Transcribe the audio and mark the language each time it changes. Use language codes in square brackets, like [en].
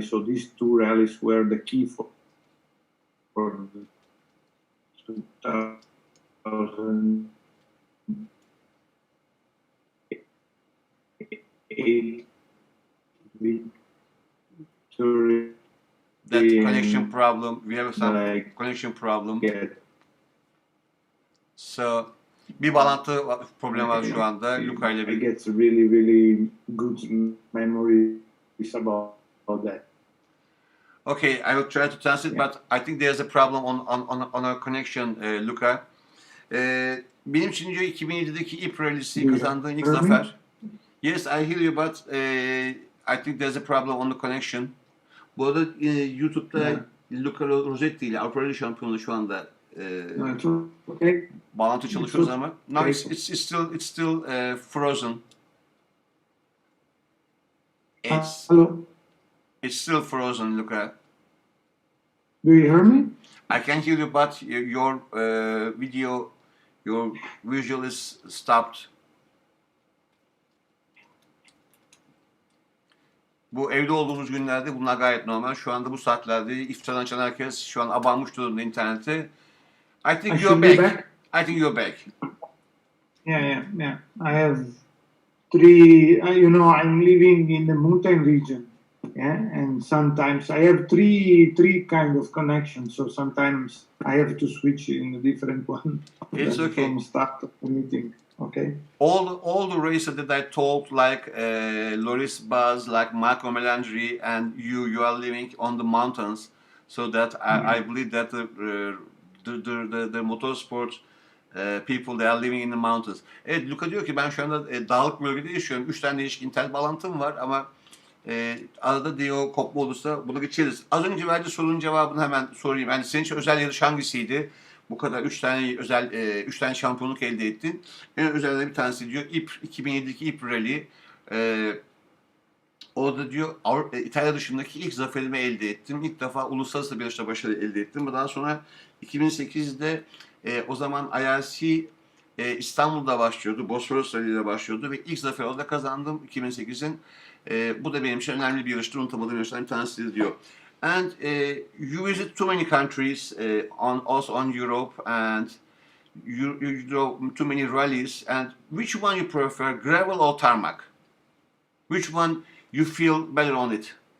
[en] So these two rallies were the key for 2008 victory. That connection problem. We have some connection problem. Yeah. [tr] So bir bağlantı problemi var şu anda. Luca ile [en] I [tr] bir. [en] get really, really good memories about that. Okay, I will try to translate, but I think there's a problem on our connection, Luca. [tr] Benim için diyor 2007'deki Ypres Rally'si kazandığın ilk zafer. [en] Yes, I hear you, but I think there's a problem on the connection. [tr] Bu arada YouTube'da Luca Rossetti ile Avrupa Rally Şampiyonu şu anda [en] Okay. [tr] bağlantı çalışıyoruz ama [en] no, it's still frozen. Hello. It's still frozen, Luca. Do you hear me? I can hear you, but your video, your visual is stopped. [tr] Bu evde olduğumuz günlerde bunlar gayet normal. Şu anda bu saatlerde iftardan açan herkes şu an abanmış durumda internete. [en] I think you're back. I think you're back. Yeah. I have three. I'm living in the mountain region. Yeah, and sometimes I have three kind of connections. So sometimes I have to switch in a different one. It's okay. From start of the meeting. Okay. All the races that I told, like Loris Baz, like Marco Melandri, and you are living on the mountains, so that I believe that the motorsport people they are living in the mountains. [tr] Evet, Luca diyor ki ben şu anda dağlık bölgede yaşıyorum. 3 tane değişik internet bağlantım var ama arada diyor kopma olursa bunu geçeriz. Az önce verdiği sorunun cevabını hemen sorayım. Yani senin için özel yarış hangisiydi? Bu kadar 3 tane şampiyonluk elde ettin. En özellikle bir tanesi diyor 2007'deki Ypres Rally. Orada diyor İtalya dışındaki ilk zaferimi elde ettim. İlk defa uluslararası bir yarışta başarı elde ettim. Daha sonra 2008'de o zaman IRC İstanbul'da başlıyordu. Bosphorus Rally ile başlıyordu ve ilk zaferi orada kazandım 2008'in. Bu da benim için önemli bir yarıştır. Unutamadığım yarışlardan bir tanesidir diyor. [en] And you visit too many countries, also on Europe, and you drove too many rallies. And which one you prefer, gravel or tarmac? Which one you feel better on it?